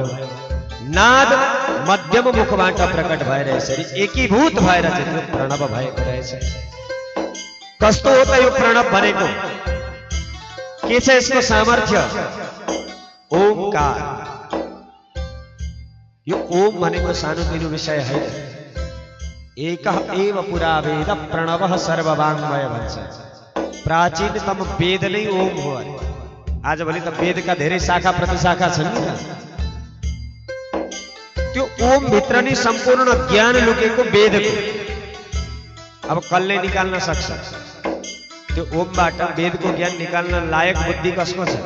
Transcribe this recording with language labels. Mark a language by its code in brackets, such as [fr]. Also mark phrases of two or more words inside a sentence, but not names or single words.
[ne] नाद मध्यम मुखबाट प्रकट भएर यसरी एकीभूत भएर चाहिँ प्रणव भएको रहेछ। कस्तो हो त यो प्रणव भनेको? के छ यसको सामर्थ्य? ओमकार। यो ओम भनेको सानोतिनो विषय होइन। [sa] एकः एव पुरा वेद प्रणवः सर्ववाङ्मय भन्छ। [ne] प्राचीनतम वेद नै ओम हो। आजभोलि त वेदका धेरै शाखा प्रतिशाखा छन् नि। त्यो ओम भित्र नै सम्पूर्ण ज्ञान लुकेको वेदको। अब कसले निकाल्न सक्छ? त्यो ओमबाट वेदको ज्ञान निकाल्न लायक बुद्धि कसको छ?